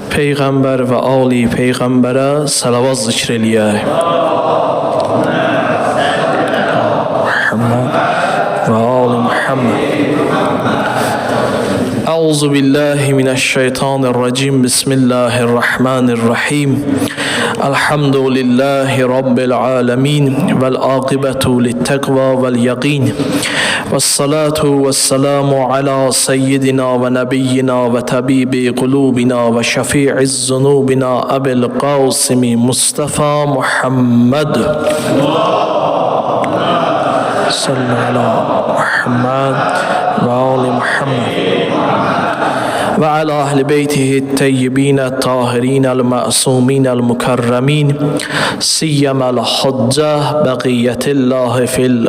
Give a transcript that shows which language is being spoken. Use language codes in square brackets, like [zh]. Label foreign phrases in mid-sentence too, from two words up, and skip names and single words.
[az] Peyğəmbər və ali Peyğəmbərə salavat zikr eləyək. Muhammed və ali Muhammed. [ar] أعوذ بالله من الشيطان الرجيم. Bismillahirrahmanirrahim. الحمد لله رب العالمين والعاقبة للتقوى واليقين. والصلاة والسلام على سيدنا ونبينا وطبيب قلوبنا وشفيع ذنوبنا أبي القاسم مصطفى محمد. صلى الله على محمد وآل محمد وعلى أهل بيته الطيبين الطاهرين المعصومين المكرمين سيما الحجة بقية الله في